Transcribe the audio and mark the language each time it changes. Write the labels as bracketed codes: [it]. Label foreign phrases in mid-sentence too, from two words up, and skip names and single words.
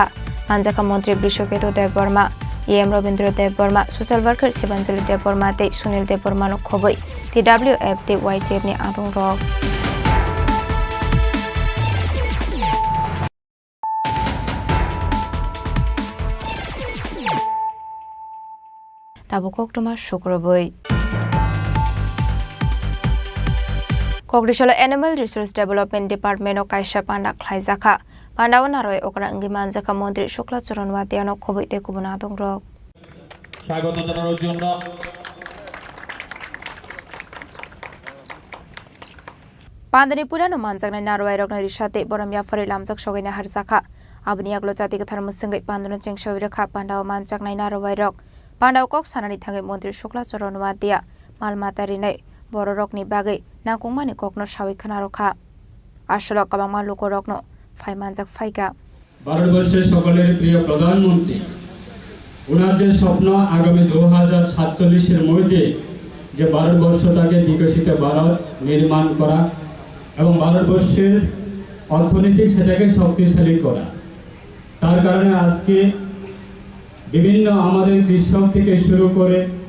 [trp] मानजाका मंत्री बृषकेतु देव बर्मा एम रवीन्द्र देव बर्मा [en] social worker [trp] शिवांजलि देव बर्मा ते सुनील देव बर्मा खबै TWF ते YTF नि आदुं रक ताबो कक्टमा शुक्रबै ककटिशाल [en] animal resource development department [trp] कायसा पान्डा खायजाखा पांडाव नारय ओकरा अंगी मानजाका मंत्री शुक्ला चरण वादियानो खबैते कुबना दं रक [bn] স্বাগত জানানোর জন্য [trp] पान्दनि पुरानो मानजाकनाय नारय रकनाय रिसाते बरमया फरे लामजाक सगायना हारजाखा आबनि आगलो जातिगो धर्म सिंगै पान्दन चेंगसावि रखा पांडाव मानजाकनाय नारय रक पांडाव कक सानानि थाङै मंत्री शुक्ला चरण वादिया मालमातारिनाय बर रकनि बागै नांकुंमानि ककनो सावै खोना रखा आसल काबामा लोक रकनो फाइमानजाक फाइगा [bn] ভারতবর্ষের সকলের প্রিয় প্রধানমন্ত্রী ওনার যে স্বপ্ন আগামী 2047 মধ্যে যে ভারতবর্ষটাকে বিকশিত ভারত নির্মাণ করা এবং ভারতবর্ষের অর্থনীতি সেটাকে শক্তিশালী করা তার কারণে আজকে বিভিন্ন আমাদের কৃষক থেকে শুরু করে